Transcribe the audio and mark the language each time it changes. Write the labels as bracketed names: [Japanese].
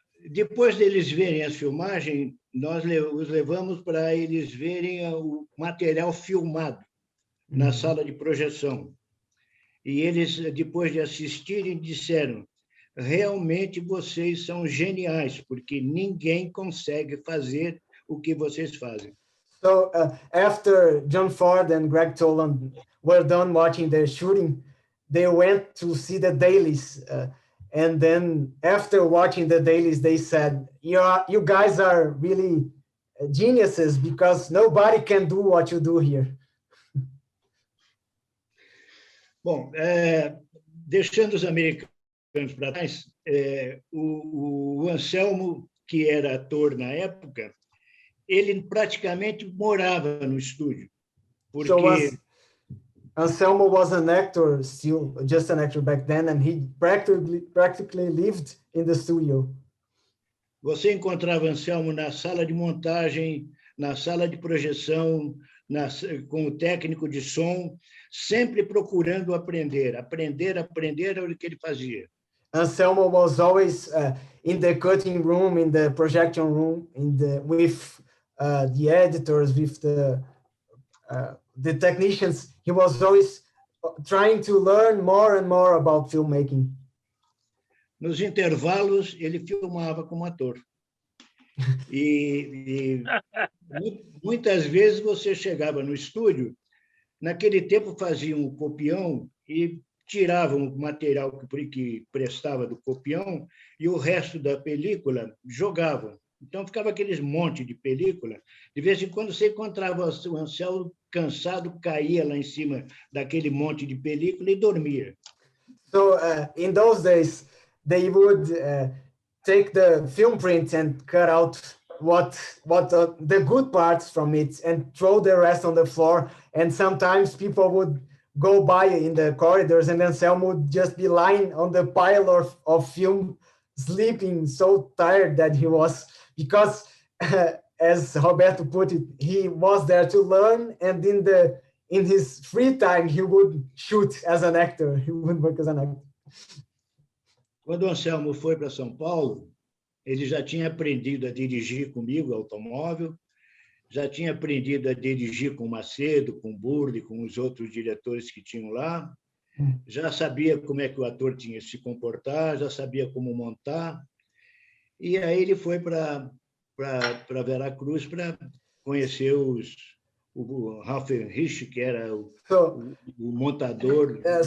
[Portuguese] Depois deles verem as filmagens, nós os levamos para eles verem o material filmado na sala de projeção. E eles, depois de assistirem, disseram: realmente vocês são geniais, porque ninguém consegue fazer o que vocês fazem. [English] So after John Ford and Greg Toland were done watching the shooting, they went to see the dailies. And then after watching the dailies, they said, you guys are really geniuses, because nobody can do what you do here. [Portuguese] Bom, deixando os americanos para trás, o Anselmo, que era ator na época, ele praticamente morava no estúdio. Porque... [English] So Anselmo was an actor, still just an actor back then, and he practically lived in the studio. [Portuguese] Você encontrava Anselmo na sala de montagem, na sala de projeção, com o técnico de som, sempre procurando aprender era o que ele fazia. [English] Anselmo was always in the cutting room, in the projection room, with the editors, with the technicians. He was always trying to learn more and more about filmmaking. [Portuguese] Nos intervalos, ele filmava como ator. E muitas vezes você chegava no estúdio, naquele tempo faziam um copião e tiravam o material que prestava do copião e o resto da película jogavam. Então, ficava aqueles monte de película. De vez em quando, você encontrava o Anselmo cansado, caía lá em cima daquele monte de película e dormia. [English] So, in those days, they would take the film print and cut out the good parts from it and throw the rest on the floor. And sometimes people would go by in the corridors, and Anselmo would just be lying on the pile of film, sleeping, so tired that he was, because as Roberto put it, he was there to learn, and in his free time, he would shoot as an actor. He would work as an actor. [Portuguese] Quando o Anselmo foi para São Paulo, ele já tinha aprendido a dirigir comigo automóvel, já tinha aprendido a dirigir com Macedo, com Burle, com os outros diretores que tinham lá, já sabia como é que o ator tinha que se comportar, já sabia como montar, e aí ele foi para Veracruz para conhecer o Ralph Rich, que era o montador.